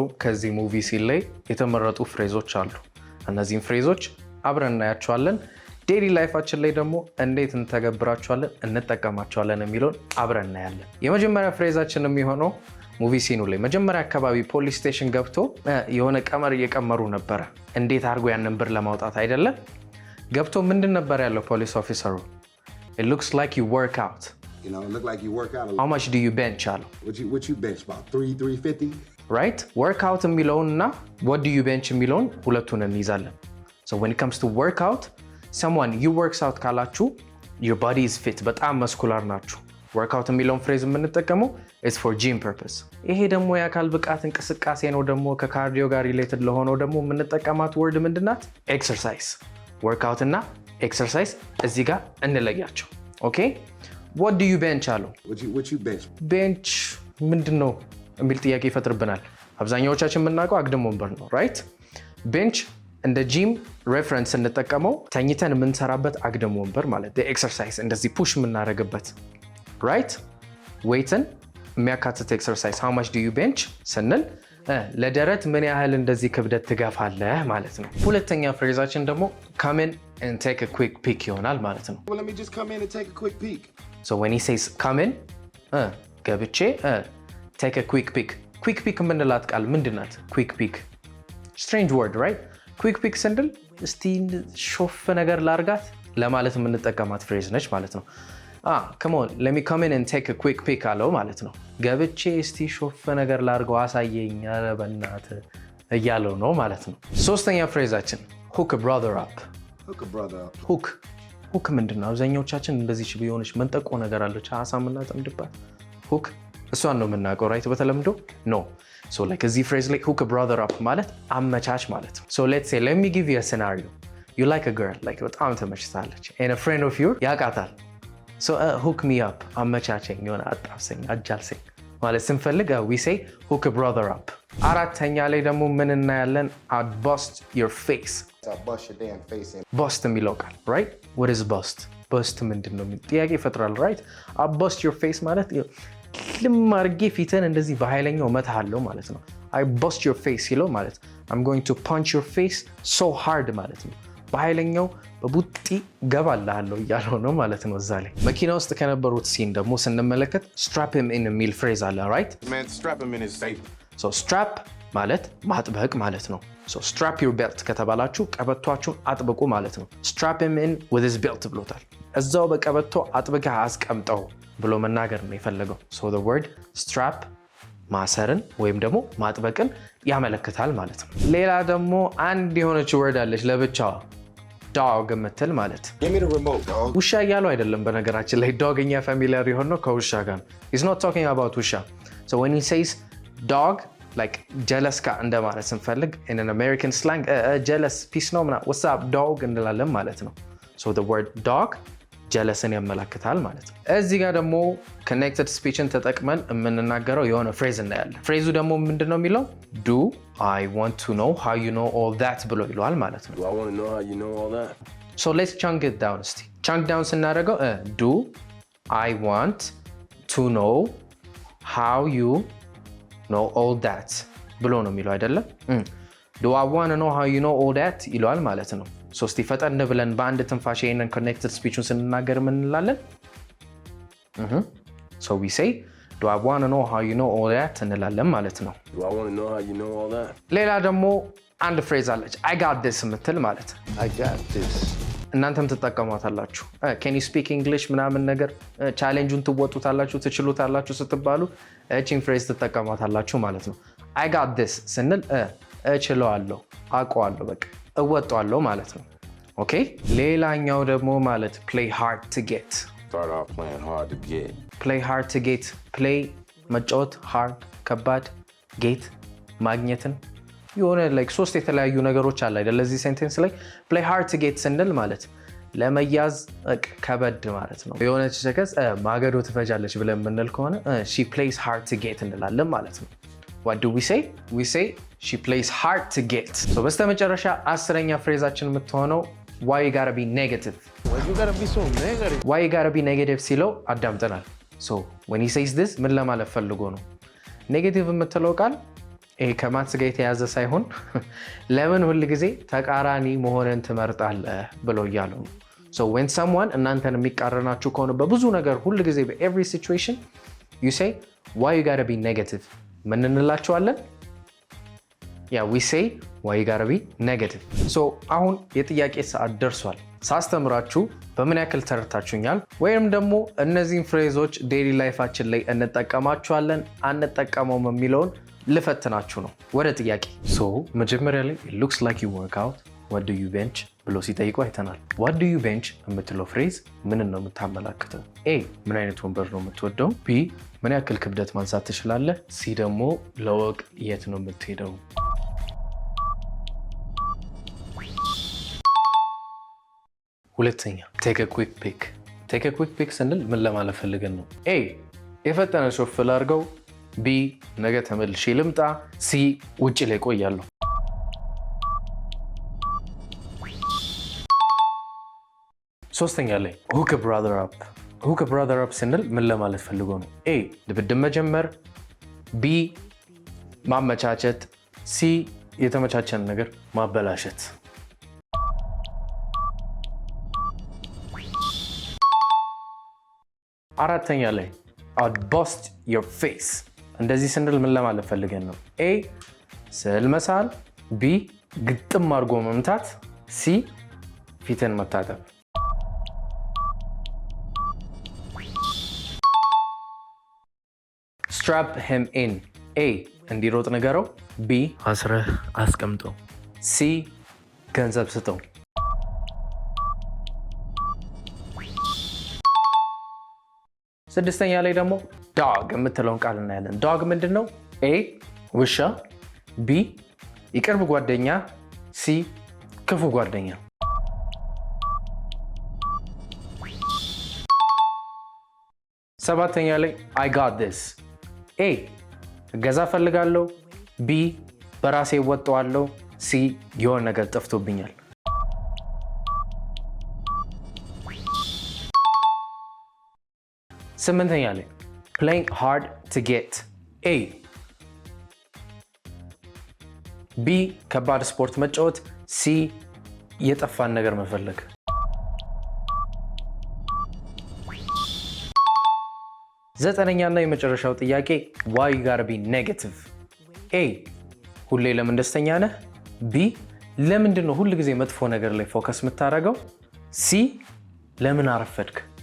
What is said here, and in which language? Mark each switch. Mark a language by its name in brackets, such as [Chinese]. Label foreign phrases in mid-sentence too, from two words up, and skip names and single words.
[Amharic] ከዚህ [English] movie scene [Amharic] ላይ የተመረጡ ፍሬዞች አሉ። እነዚህን ፍሬዞች አብረን እናያቸዋለን። [English] daily life [Amharic] ላይ ደግሞ እንዴት እንተገብራቸዋለን እንጠቀማቸዋለን የሚለውን አብረን እናያለን። የመጀመሪያ ፍሬዛችን የሚሆነው [English] movie scene [Amharic] ላይ መጀመሪያ አካባቢ [English] police station [Amharic] ገብቶ የሆነ ቀመር እየቀመሩ ነበረ። እንዴት አድርጎ ያንን ብር ለማውጣት አይደለም ገብቶ ምንድን ነበር ያለው [English] police officer? It looks like you work out. You know, it look like you work out a lot. How much do you bench, Alo? What you bench? About 350? Right? Workout [Amharic] የሚለውን እና [English] what do you bench [Amharic] የሚለውን ሁለቱን እንይዛለን። [English] So when it comes to workout, someone you works out ካላችሁ your body is fit, [Amharic] በጣም መስኩላር ናችሁ። workout የሚለውን ፍሬዝ የምንጠቀመው [English] is for gym purpose. [Amharic] ይሄ ደግሞ የአካል ብቃት እንቅስቃሴ ነው። ደግሞ ከካርዲዮ ጋር ሪሌትድ ለሆነው ደግሞ የምንጠቀማት ወርድ ምንድናት? ኤክሰርሳይዝ። workout እና ኤክሰርሳይዝ እዚህ ጋር እንለያቸው። ኦኬ [English] what do you bench [Amharic] አለው? [English] What you bench? [Amharic] ቤንች ምንድነው የሚል ጥያቄ ይፈጥርብናል። አብዛኛዎቻችን የምናውቀው አግድም ወንበር ነው ራይት። ቤንች እንደ [English] gym reference [Amharic] እንጠቀመው ተኝተን የምንሰራበት አግድም ወንበር ማለት ኤክሰርሳይዝ እንደዚህ ፑሽ የምናደርግበት ራይት። ዌይትን የሚያካትት ኤክሰርሳይዝ [English] how much do you bench [Amharic] ስንል ለደረት ምን ያህል እንደዚህ ክብደት ትገፋለህ ማለት ነው። ሁለተኛ ፍሬዛችን ደግሞ [English] come in and take a quick peek [Amharic] ይሆናል ማለት ነው። [English] Well, let me just come in and take a quick peek. So when he says come in ገብቼ take a quick peek. quick peek [Amharic] የምንላት ቃል ምንድናት? [English] quick peek strange word right? [Amharic] quick peek ስንል እስቲ ሾፍ ነገር ላርጋት ለማለት የምንጠቀማት ፍሬዝ ነች ማለት ነው። [English] come on let me come in and take a quick peek [Amharic] አለው ማለት ነው። ገብቼ እስቲ ሾፍ ነገር ላርገው አሳየኝ ኧረ በእናትህ እያለው ነው ማለት ነው። ሶስተኛ ፍሬዛችን [English] hook a brother up. Hook a brother up. [Amharic] hook ምንድን ነው? አብዛኛዎቻችን እንደዚህ የሆነች መንጠቆ ነገር አለች አሳ የምናጠምድባት hook እሷን ነው የምናውቀው ራይት በተለምዶ ኖ [English] so like [Amharic] እዚህ ፍሬዝ ላይ [English] hook a brother up [Amharic] ማለት አመቻች ማለት ነው። [English] so let's say let me give you a scenario. you like a girl like [Amharic] በጣም ተመችታለች [English] and a friend of yours ያውቃታል so hook me up [Amharic] አመቻቸኝ የሆነ አጣብሰኝ አጃልሰኝ ማለት ስንፈልግ [English] we say hook a brother up። [Amharic] አራተኛ ላይ ደግሞ ምን እናያለን? [English] bust your face. Bust your damn face in. [Amharic] bust የሚለው ቃል right? [English] what is bust? [Amharic] bust ምንድን ነው የሚል ጥያቄ ይፈጥራል right? [English] bust your face [Amharic] ማለት ልማርጌ ፊትን እንደዚህ በኃይለኛው መታሃለው ማለት ነው። [English] I bust your face [Amharic] ይለው ማለት [English] I'm going to punch your face so hard [Amharic] ማለት ነው። በኃይለኛው በቡጢ ገባልሃለሁ እያለው ነው ማለት ነው። እዛ ላይ መኪና ውስጥ ከነበሩት ሲን ደግሞ ስንመለከት [English] strap him in [Amharic] የሚል ፍሬዝ አለ right? [English] Man, strap him in his safe. so strap [Amharic] ማለት ማጥበቅ ማለት ነው። [English] so strap your belt [Amharic] ከተባላችሁ ቀበቷችሁን አጥብቁ ማለት ነው። [English] strap him in with his belt [Amharic] ብሎታል። እዛው በቀበቶ አጥብቀህ አስቀምጠው ብሎ መናገር ነው የፈለገው። [English] so the word strap [Amharic] ማሰርን ወይም ደግሞ ማጥበቅን ያመለክታል ማለት ነው። ሌላ ደግሞ አንድ የሆነች ወርድ አለች ለብቻዋ dog የምትል ማለት [English] Give me the remote, dog. [Amharic] ውሻ እያለው አይደለም በነገራችን ላይ dog እኛ ፋሚሊያር የሆነው ከውሻ ጋር [English] he's not talking about [Amharic] ውሻ [English] so when he says dog like jealous [Amharic] ካ እንደማለት ስንፈልግ [English] in an American slang jealous peace [Amharic] ነው ምናምን [English] what's up dog [Amharic] እንላለን ማለት ነው። [English] so the word dog jealousን [Amharic] ያመለክታል ማለት ነው። እዚህ ጋር ደግሞ [English] connected speechን [Amharic] ተጠቅመን የምንናገረው የሆነ ፍሬዝ እናያለን። ፍሬዙ ደግሞ ምንድነው የሚለው? [English] do I want to know how you know all that [Amharic] ብሎ ይለዋል ማለት ነው። [English] Do I want to know how you know all that? so let's chunk it down እስቲ chunk down ስናደርገው do I want to know how you know all that [Amharic] ብሎ ነው የሚለው አይደለም? [English] do I want to know how you know all that [Amharic] ይለዋል ማለት ነው። ሶስቲ ፈጠን ብለን በአንድ ትንፋሽ ይሄንን [English] connected speechን [Amharic] ስንናገር ምን እንላለን? [English] so we say do I want to know how you know all that [Amharic] እንላለን ማለት ነው። [English] Do I want to know how you know all that? [Amharic] ሌላ ደግሞ አንድ ፍሬዝ አለች [English] I got this [Amharic] የምትል ማለት [English] I got this. [Amharic] እናንተም ትጠቀሟታላችሁ። [English] can you speak English [Amharic] ምናምን ነገር ቻሌንጁን ትወጡታላችሁ ትችሉታላችሁ ስትባሉ እቺን ፍሬዝ ትጠቀሟታላችሁ ማለት ነው። [English] I got this [Amharic] ስንል እችለዋለሁ አውቀዋለሁ በቃ እወጣዋለሁ ማለት ነው። ኦኬ ሌላኛው ደግሞ ማለት play hard to get [English] Start off playing hard to get. play hard to get play [Amharic] መጫወት hard ከባድ get ማግኘትን የሆነ like ሶስት የተለያዩ ነገሮች አለ አይደል ለዚህ ሴንቴንስ ላይ [English] play hard to get [Amharic] ስንል ማለት ለመያዝ ከበድ ማለት ነው የሆነች ሸከስ ማገዶ ትፈጃለች ብለን ምንል ከሆነ [English] she plays hard to get [Amharic] እንላለን ማለት ነው [English] what do we say she plays hard to get so [Amharic] በስተመጨረሻ 10ኛ ፍሬዛችን የምትሆነው [English] why you gotta be negative Why you gotta be so negative? why you gotta be negative [Amharic] ሲለው አዳምጠናል [English] so when he says this [Amharic] ምን ለማለት ፈልጎ ነው ኔጌቲቭ የምትለው ቃል ይሄ ከማትስ ጋር የተያዘ ሳይሆን ለምን ሁሉ ጊዜ ተቃራኒ መሆንን ትመርጣለህ ብሎ እያለው [English] ነው so when someone [Amharic] እናንተን የሚቃረናችሁ ከሆነ በብዙ ነገር ሁሉ ጊዜ በኤቭሪ ሲቹዌሽን [English] you say why you gotta be negative [Amharic] ምን እንላቸዋለን [English] yeah we [Amharic] say [English] why you gotta be negative so [Amharic] አሁን የጥያቄ ሰዓት ደርሷል ሳስተምራችሁ በምን ያክል ተረታችሁኛል ወይም ደግሞ እነዚህን ፍሬዞች [English] daily life [Amharic] ላይ እንጠቀማቸዋለን አንጠቀመውም የሚለውን ልፈትናችሁ ነው ወደ ጥያቄ so መጀመሪያ ላይ [English] it looks like you work out what do you bench [Amharic] ብሎ ሲጠይቁ አይተናል [English] what do you bench [Amharic] የምትለው ፍሬዝ ምን ነው የምታመላክተው a ምን አይነት ወንበር ነው የምትወደው b ምን ያክል ክብደት ማንሳት ትችላለህ c ደግሞ ለወቅ የት ነው የምትሄደው ሁለተኛ [English] take a quick pick [Amharic] ስንል ምን ለማለት ፈልገን ነው a የፈጠነ ሾፍል አድርገው b ነገ ተመልሼ ልምጣ c ውጪ ላይ ቆያለሁ ሶስተኛ ላይ [English] hook a brother up [Amharic] ስንል ምን ለማለት ፈልጎ ነው a ድብድብ መጀመር b ማመቻቸት c የተመቻቸን ነገር ማበላሸት አራተኛ ላይ [English] I'd bust your face [Amharic] እንደዚህ ስንል ምን ለማለት ፈልገን ነው a ስዕል መሳል b ግጥም አድርጎ መምታት c ፊትን መታጠብ [English] strap him in [Amharic] a እንዲሮጥ ነገረው b አስረህ አስቀምጠው c ገንዘብ ስጠው ስድስተኛ ላይ ደግሞ dog የምትለውን ቃል እናያለን dog ምንድነው a ውሻ b የቅርብ ጓደኛ c ክፉ ጓደኛ ሰባተኛ ላይ [English] I got this [Amharic] a እገዛ ፈልጋለሁ b በራሴ ወጣዋለሁ c የሆነ ነገር ጠፍቶብኛል ስምንተኛ ላይ [English] playing hard to get [Amharic] a b ከባድ ስፖርት መጫወት c የጠፋን ነገር መፈለግ ዘጠነኛና የመጨረሻው ጥያቄ [English] why you gotta be negative [Amharic] a ሁሌ ለምን ደስተኛ ነህ b ለምንድን ነው ሁሉ ጊዜ መጥፎ ነገር ላይ ፎከስ የምታደርገው c ለምን አረፈድክ